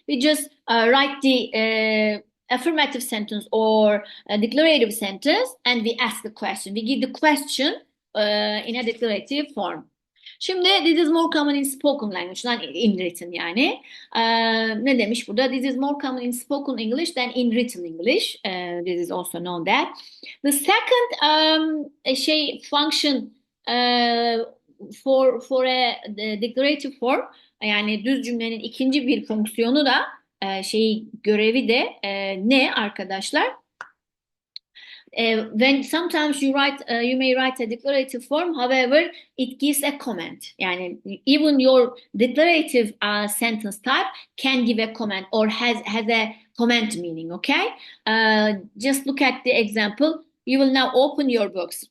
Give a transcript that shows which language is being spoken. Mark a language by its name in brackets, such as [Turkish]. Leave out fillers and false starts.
[English] We just write the affirmative sentence or a declarative sentence, and we ask the question. We give the question in a declarative form. Şimdi this is more common in spoken language than in written yani. [Turkish] Ne demiş burada? [English] This is more common in spoken English than in written English. This is also known that. The second function for a declarative form, [Turkish] yani düz cümlenin ikinci bir fonksiyonu da görevi de ne arkadaşlar? [English] When sometimes you may write a declarative form, however, it gives a comment. Yani even your declarative sentence type can give a comment or has a comment meaning. Okay, just look at the example. You will now open your books.